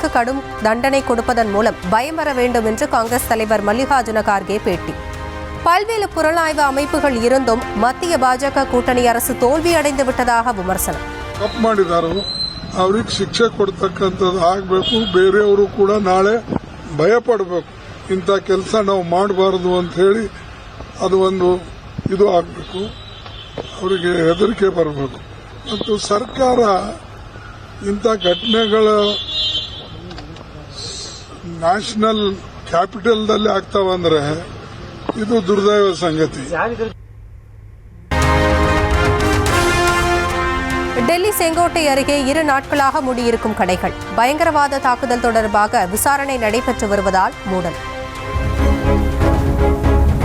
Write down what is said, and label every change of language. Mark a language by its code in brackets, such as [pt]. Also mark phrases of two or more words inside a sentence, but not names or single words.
[ta] கடும் தண்டனை கொடுப்பதன் மூலம் பயம் வர வேண்டும் என்று காங்கிரஸ் தலைவர் மல்லிகார்ஜுன கார்கே பேட்டி. பல்வேறு புலனாய்வு அமைப்புகள் இருந்தும் மத்திய பாஜக கூட்டணி அரசு தோல்வியடைந்து விட்டதாக விமர்சனம். [kn] ತಪ್ಪು ಮಾಡಿದಾರೋ ಅವರಿಗೆ ಶಿಕ್ಷೆ ಕೊಡ್ತಕ್ಕಂಥದ್ದು ಆಗಬೇಕು. ಬೇರೆಯವರು ಕೂಡ ನಾಳೆ ಭಯ ಪಡಬೇಕು. ಇಂಥ ಕೆಲಸ ನಾವು ಮಾಡಬಾರದು ಅಂತ ಹೇಳಿ ಅದು ಒಂದು ಇದು ಆಗಬೇಕು. ಅವರಿಗೆ ಹೆದರಿಕೆ ಬರಬೇಕು. ಮತ್ತು ಸರ್ಕಾರ ಇಂಥ ಘಟನೆಗಳ [en] national capital-dalli [kn] ಆಗ್ತಾವಂದ್ರೆ ಇದು ದುರ್ದೈವ ಸಂಗತಿ. [ta] டெல்லி செங்கோட்டை அருகே 2 நாட்களாக மூடியிருக்கும் கடைகள். பயங்கரவாத தாக்குதல் தொடர்பாக விசாரணை நடைபெற்று வருவதால் மூடல்.